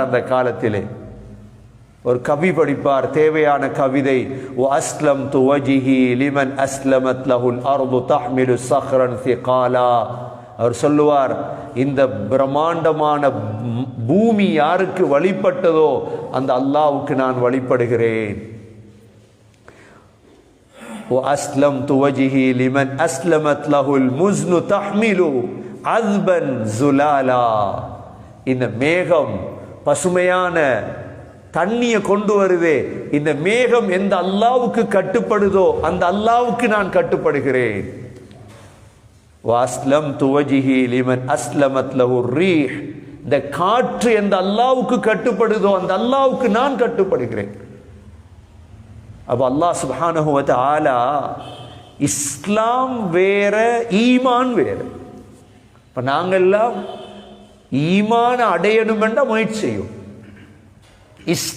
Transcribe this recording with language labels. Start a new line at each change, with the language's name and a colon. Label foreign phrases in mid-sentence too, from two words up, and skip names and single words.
Tamil: அந்த காலத்திலே ஒரு கவி படிப்பார், தேவையான கவிதை.
Arabic: وأسلمت وجهي لمن أسلمت له الأرض تحمل صخرا ثقالا.
Tamil: அவர் சொல்லுவார், இந்த பிரம்மாண்டமான பூமி யாருக்கு வழிபட்டதோ அந்த அல்லாஹ்வுக்கு நான் வழிபடுகிறேன்.
Arabic: وأسلمت وجهي لمن أسلمت له المزن تحمل عذبا زلالا.
Tamil: இந்த மேகம் பசுமையான தண்ணியை கொண்டு வருதே, இந்த மேகம் எந்த அல்லாஹ்வுக்கு கட்டுப்படுதோ அந்த அல்லாஹ்வுக்கு நான் கட்டுப்படுகிறேன்.
Arabic: وأسلمت وجهي لمن أسلمت له الريح.
Tamil: இந்த காற்று எந்த அல்லாஹ்வுக்கு கட்டுப்படுதோ அந்த அல்லாஹ்வுக்கு நான் கட்டுப்படுகிறேன். அப்ப அல்லாஹ்
Arabic: سبحانه وتعالى
Tamil: இஸ்லாம் வேற, ஈமான் வேற. இப்ப நாங்கெல்லாம் ஈமான் அடையணும் என்ற முயற்சி செய்யும்.